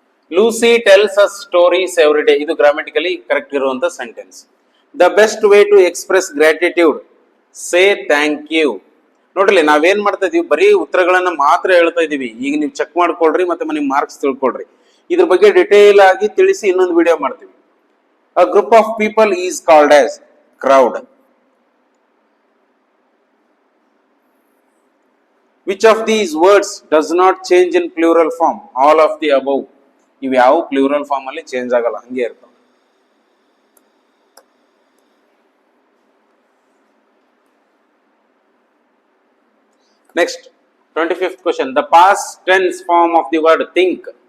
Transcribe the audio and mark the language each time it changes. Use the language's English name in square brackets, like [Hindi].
[English] Lucy tells us stories every day. [Kannada] ಇದು grammatically correct ಇರುವಂತ sentence. [English] The best way to express gratitude, say thank you. [Kannada] ನೋಡ್ರಿ, ನಾವೇನ್ ಮಾಡ್ತಾ ಇದೀವಿ, ಬರೀ ಉತ್ತರಗಳನ್ನ ಮಾತ್ರ ಹೇಳ್ತಾ ಇದೀವಿ. ಈಗ ನೀವು ಚೆಕ್ ಮಾಡ್ಕೊಳ್ರಿ, ಮತ್ತೆ ನಿಮ್ ಮಾರ್ಕ್ಸ್ ತಿಳ್ಕೊಳ್ರಿ. ಇದ್ರ ಬಗ್ಗೆ ಡಿಟೇಲ್ ಆಗಿ ತಿಳಿಸಿ ಇನ್ನೊಂದು ವಿಡಿಯೋ ಮಾಡ್ತೀವಿ. [English] A group of people is called as crowd. Which of these words does not change in plural form? All of the above. [Kannada] ಇವು ಯಾವ ಪ್ಲೂರಲ್ ಫಾರ್ಮ್ ಅಲ್ಲಿ ಚೇಂಜ್ ಆಗಲ್ಲ, ಹಂಗೆ ಇರ್ತಾವ. [English] Next 25th question. The past tense form of the word think.